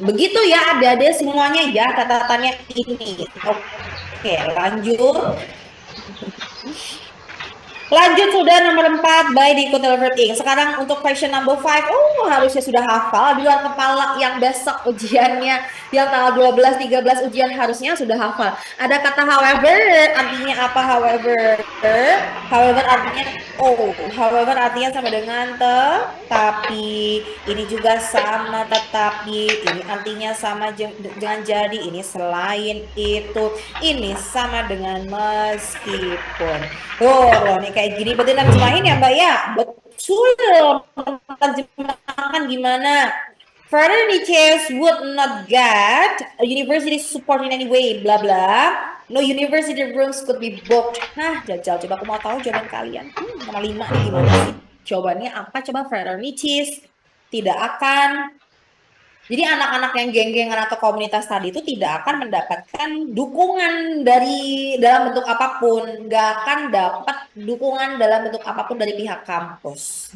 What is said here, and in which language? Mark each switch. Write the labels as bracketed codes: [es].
[id] Begitu ya adik-adik semuanya ya catatannya ini. Oke, lanjut. Lanjut sudah nomor 4 by diikuti overthinking. Sekarang untuk [en] question number 5. [id] Oh, harusnya sudah hafal di luar kepala yang besok ujiannya yang tanggal 12 13 ujian harusnya sudah hafal. Ada kata however, artinya apa however? However artinya however artinya sama dengan tetapi. Ini juga sama tetapi. Ini artinya sama dengan jadi. Ini selain itu. Ini sama dengan meskipun. Tuh, nih kayak gini berarti terjemahin ya Mbak ya? Betul. Terjemahkan gimana? [en] Further details would not get a university support in any way, bla bla. No university rooms could be booked. [id] Nah, jajal. Coba aku mau tahu jawaban kalian. Nomor 5 nih gimana sih? Jawabannya apa? Coba fraternities. Tidak akan. Jadi anak-anak yang geng-gengan atau komunitas tadi itu tidak akan mendapatkan dukungan dari dalam bentuk apapun, nggak akan dapat dukungan dalam bentuk apapun dari pihak kampus.